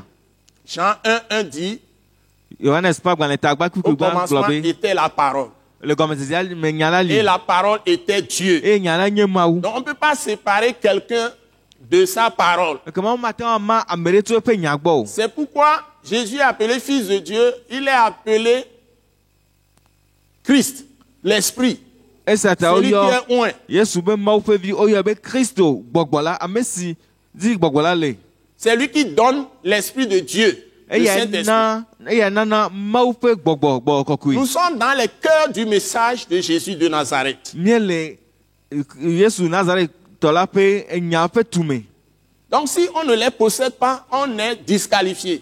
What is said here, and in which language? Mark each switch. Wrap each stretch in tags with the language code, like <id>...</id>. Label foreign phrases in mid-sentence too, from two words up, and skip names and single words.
<fr>Jean 1 dit,</fr> <ee>Yohanes ƒe agbalẽ tagba</ee> <fr>au</fr> <ee>kukugba</ee> <fr>commencement</fr> <ee>gblɔ be</ee> <fr>était la parole.</fr> <ee>le gɔmedzedzea me nya la</ee> <fr>Et</fr> <ee>li</ee> <fr>la parole était Dieu.</fr> <ee>eye nya la nye Mawu.</ee> <fr>Donc, on ne peut pas séparer quelqu'un de sa parole.</fr> <ee>Ekema womate ŋu ama ame ɖe tso eƒe nya gbɔ o.</ee> <fr>C'est pourquoi Jésus est appelé Fils de Dieu. Il est appelé Christ, l'Esprit.</fr> <ee>Esia ta</ee> <fr>Celui qui</fr> <ee>woyɔ</ee> <fr>est oint.</fr> <ee>Yesu be Mawu ƒe vi woyɔ be Kristo gbɔgbɔ la ame si dzi gbɔgbɔ la le.</ee> <fr>C'est lui qui donne l'Esprit de Dieu. le Saint-Esprit. Nous sommes dans le cœur du message de Jésus de Nazareth. Donc si on ne les possède pas, on est disqualifié.</fr>